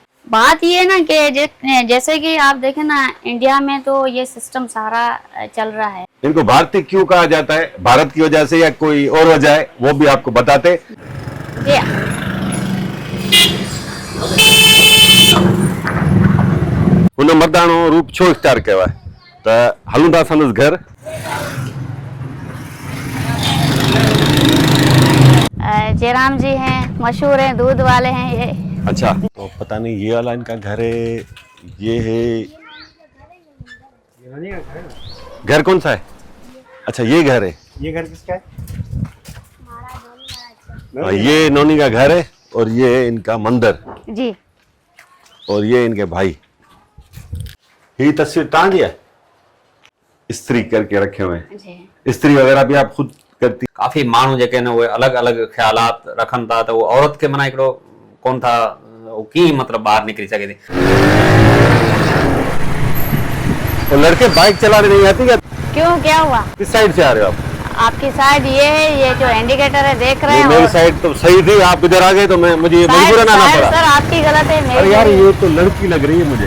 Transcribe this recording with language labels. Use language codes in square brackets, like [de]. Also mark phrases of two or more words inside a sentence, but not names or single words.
[hi] बात ये ना कि जैसे कि आप देखें ना, इंडिया में तो ये सिस्टम सारा चल रहा है। इनको भारतीय क्यों कहा जाता है? भारत की वजह से या कोई और वजह है? वो भी आपको बताते। जी [sd] उन मर्दानो रूप छो इख्तियार कयो आहे त हलूं था संदसि घर। [hi] जयराम जी हैं, मशहूर हैं, दूध वाले हैं ये। अच्छा, तो पता नहीं ये वाला इनका घर है, ये है। घर कौन सा है? अच्छा ये घर है। ये घर किसका है? ये नोनी का घर है और ये है इनका मंदिर जी। और ये इनके भाई। ये तस्वीर तांगी है, इस्त्री करके रखे हुए हैं। जी इस्त्री वगैरह भी आप खुद करती? [sd] काफ़ी माण्हू जेके आहिनि उहे अलॻि अलॻि ख़्यालात रखनि था त उहो औरत खे माना हिकिड़ो कोन था, उहो कीअं मतिलबु ॿाहिरि निकिरी सघे थी। [hi] तो लड़के बाइक चलाने नहीं आती क्या? क्यों, क्या हुआ? किस साइड से आ रहे हो आप? आपकी साइड ये है, ये जो इंडिकेटर है देख रहे ये हैं। मेरी और साइड तो सही थी, आप इधर आ गए तो मैं मुझे मजबूरन आना साइड पड़ा। सर आपकी गलत है, अरे मेरी यार सही ये तो लड़की लग रही है मुझे।